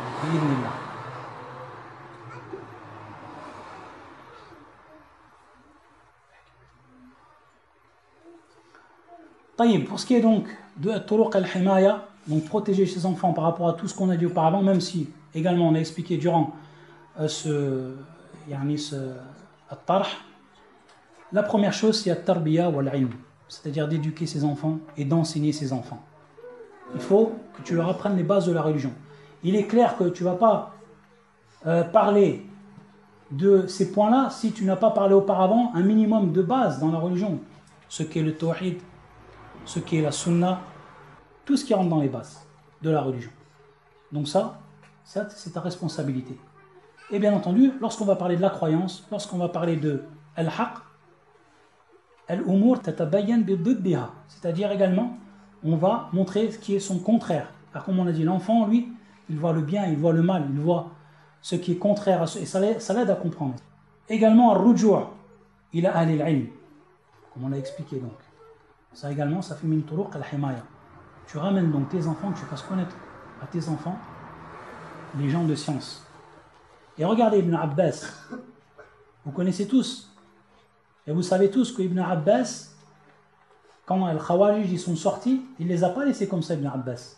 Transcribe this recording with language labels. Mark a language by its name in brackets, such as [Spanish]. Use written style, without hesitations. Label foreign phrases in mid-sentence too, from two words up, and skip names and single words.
[French] Pour ce qui est donc de [Arabic] طرق الحماية, [French] donc protéger ses enfants par rapport à tout ce qu'on a dit auparavant, même si également on a expliqué durant at-tarh, la première chose c'est [Arabic] التربية والعلم, [French] c'est-à-dire d'éduquer ses enfants et d'enseigner ses enfants. Il faut que tu leur apprennes les bases de la religion. Il est clair que tu ne vas pas parler de ces points-là si tu n'as pas parlé auparavant un minimum de base dans la religion, ce qu'est le tawhid, ce qui est la sunna, tout ce qui rentre dans les bases de la religion. Donc ça, c'est ta responsabilité. Et bien entendu, lorsqu'on va parler de la croyance, lorsqu'on va parler de [Arabic] الحق، الأمور تتبين بضدها, [French] c'est-à-dire également, on va montrer ce qui est son contraire. Alors comme on a dit, l'enfant, lui, il voit le bien, il voit le mal, il voit ce qui est contraire à ce, et ça l'aide à comprendre. Également, [Arabic] الرجوع إلى أهل العلم, [French] comme on l'a expliqué donc. Ça également, ça fait [Arabic] من طرق الحماية. [French] Tu ramènes donc tes enfants, que tu fasses connaître à tes enfants les gens de science. Et regardez Ibn Abbas, vous connaissez tous, et vous savez tous que Ibn Abbas, quand les Khawarij ils sont sortis, il ne les a pas laissés comme ça, Ibn Abbas.